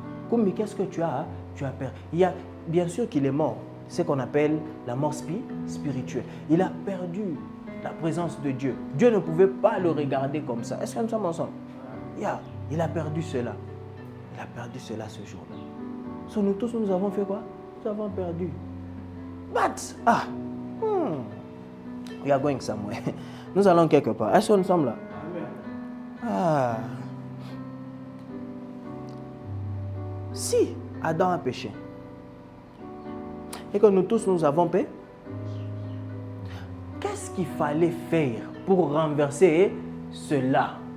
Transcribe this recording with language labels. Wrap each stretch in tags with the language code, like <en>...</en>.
<fr>Koumbi, qu'est-ce que tu as perdu? Il y a, bien sûr qu'il est mort. C'est ce qu'on appelle la mort spirituelle. Il a perdu la présence de Dieu. Dieu ne pouvait pas le regarder comme ça. Est-ce que nous sommes ensemble? Il a perdu cela. Il a perdu cela ce jour-là. So, nous tous, nous avons fait quoi? Nous avons perdu.</fr> <en>But, we are going somewhere.</en> <fr>Nous allons quelque part. Est-ce que nous sommes là? Si Adam a péché et que nous tous nous avons péché, qu'est-ce qu'il fallait faire pour renverser cela?</fr>